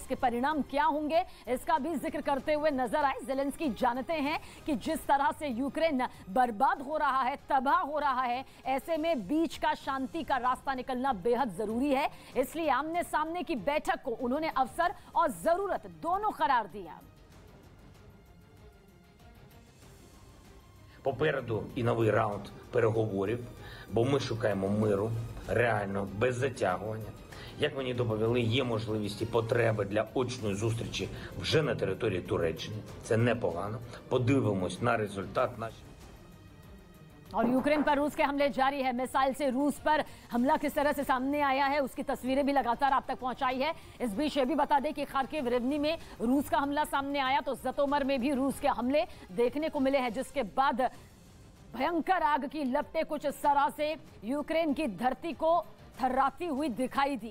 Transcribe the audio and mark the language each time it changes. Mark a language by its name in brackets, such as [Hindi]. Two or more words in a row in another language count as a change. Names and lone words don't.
[Hindi] इसके परिणाम क्या होंगे इसका भी जिक्र करते हुए नजर आए। ज़ेलेंस्की जानते हैं कि जिस तरह से यूक्रेन बर्बाद हो रहा है, तबाह हो रहा है, ऐसे में बीच का शांति का रास्ता निकलना बेहद जरूरी है। इसलिए आमने सामने की बैठक को उन्होंने अवसर और जरूरत दोनों करार दिया। [Ukrainian] Попереду і новий раунд переговорів, бо ми шукаємо миру, реально, без затягування. Як мені доповіли, є можливість і потреби для очної зустрічі вже на території Туреччини. Це непогано. Подивимось на результат наші. [Hindi] और यूक्रेन पर रूस के हमले जारी है। मिसाइल से रूस पर हमला किस तरह से सामने आया है, उसकी तस्वीरें भी लगातार आप तक पहुंचाई है। इस बीच ये भी बता दें कि खार्किव रिवनी में रूस का हमला सामने आया, तो जतोमर में भी रूस के हमले देखने को मिले हैं, जिसके बाद भयंकर आग की लपटें कुछ इस तरह से यूक्रेन की धरती को थर्राती हुई दिखाई दी।